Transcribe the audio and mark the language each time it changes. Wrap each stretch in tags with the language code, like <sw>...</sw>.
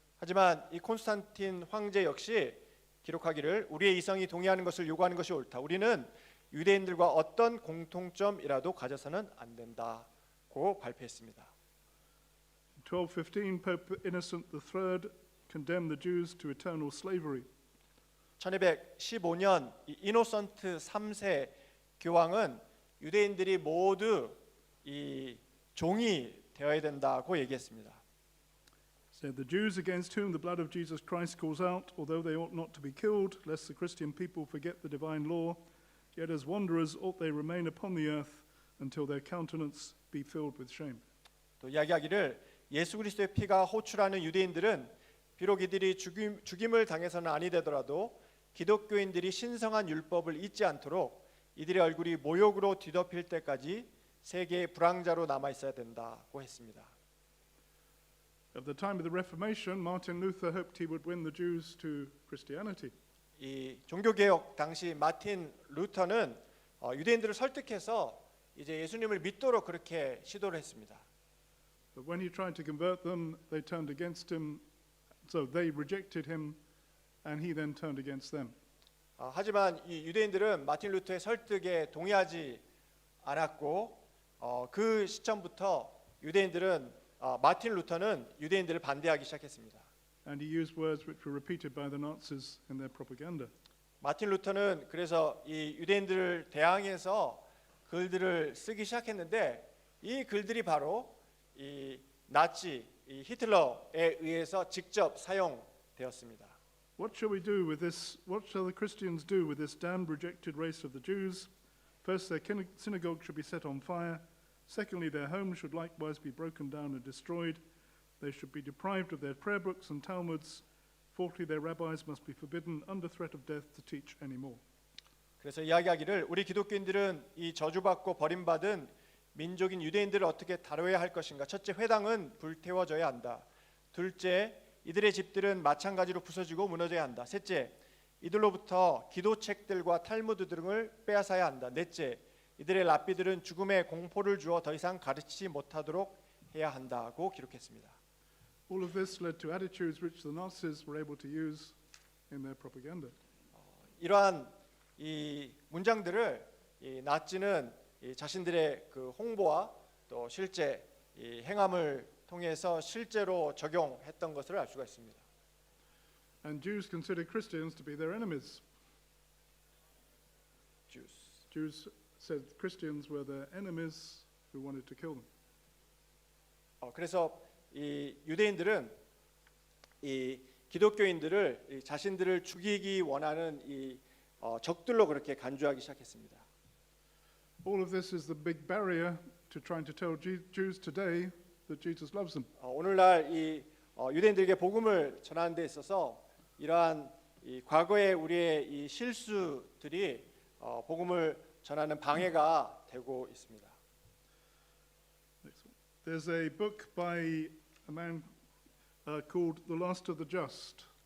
<ko>하지만 이 콘스탄틴 황제 역시 기록하기를 우리의 이성이 동의하는 것을 요구하는 것이 옳다. 우리는 유대인들과 어떤 공통점이라도 가져서는 안 된다고 발표했습니다.</ko> <en>1215, Pope Innocent III condemned the Jews to eternal slavery.</en> <ko>1215년 이노선트 3세 교황은 유대인들이 모두 이 종이 되어야 된다고 얘기했습니다.</ko> <en>Said the Jews against whom the blood of Jesus Christ calls out, although they ought not to be killed, lest the Christian people forget the divine law, yet as wanderers ought they remain upon the earth until their countenance be filled with shame.</en> <ko>또 이야기하기를 예수 그리스도의 피가 호출하는 유대인들은 비록 이들이 죽임을 당해서는 아니 되더라도 기독교인들이 신성한 율법을 잊지 않도록 이들의 얼굴이 모욕으로 뒤덮일 때까지 세계의 불황자로 남아 있어야 된다고 했습니다.</ko> <en>At the time of the Reformation, Martin Luther hoped he would win the Jews to Christianity.</en> <ko>이 종교개혁 당시 마틴 루터는 유대인들을 설득해서 이제 예수님을 믿도록 그렇게 시도를 했습니다.</ko> <en>But when he tried to convert them, they turned against him, so they rejected him, and he then turned against them.</en> <ko>하지만 이 유대인들은 마틴 루터의 설득에 동의하지 않았고 그 시점부터 유대인들은 마틴 루터는 유대인들을 반대하기 시작했습니다.</ko> <en>And he used words which were repeated by the Nazis in their propaganda.</en> <ko>마틴 루터는 그래서 이 유대인들을 대항해서 글들을 쓰기 시작했는데 이 글들이 바로 이 나치 이 히틀러에 의해서 직접 사용되었습니다.</ko> <en>What shall we do with this? What shall the Christians do with this damned, rejected race of the Jews? First, their synagogue should be set on fire. Secondly, their homes should likewise be broken down and destroyed. They should be deprived of their prayer books and Talmuds. Fourthly, their rabbis must be forbidden under threat of death to teach anymore.</en> <ko>그래서 이야기하기를 우리 기독교인들은 이 저주받고 버림받은 민족인 유대인들을 어떻게 다뤄야 할 것인가. 첫째, 회당은 불태워져야 한다. 둘째, 이들의 집들은 마찬가지로 부서지고 무너져야 한다. 셋째, 이들로부터 기도책들과 탈무드 등을 빼앗아야 한다. 넷째, 이들의 랍비들은 죽음의 공포를 주어 더 이상 가르치지 못하도록 해야 한다고 기록했습니다.</ko> <en>All of this led to attitudes which the Nazis were able to use in their propaganda.</en> <ko>이러한 이 문장들을 이 나치는 이 자신들의 그 홍보와 또 실제 이 행함을 통해서 실제로 적용했던 것을 알 수가 있습니다.</ko> <en>And Jews considered Christians to be their enemies. Jews said Christians were their enemies who wanted to kill them.</en> <ko>그래서 이 유대인들은 이 기독교인들을 이 자신들을 죽이기 원하는 이 적들로 그렇게 간주하기 시작했습니다.</ko> <en>All of this is the big barrier to trying to tell Jews today that Jesus loves them.</en> <ko>오늘날 이 유대인들에게 복음을 전하는 데 있어서 이러한 이 과거의 우리의 이 실수들이 복음을 전하는 방해가 되고 있습니다.</ko> <en>There's a book by a man called The Last of the Just.</en>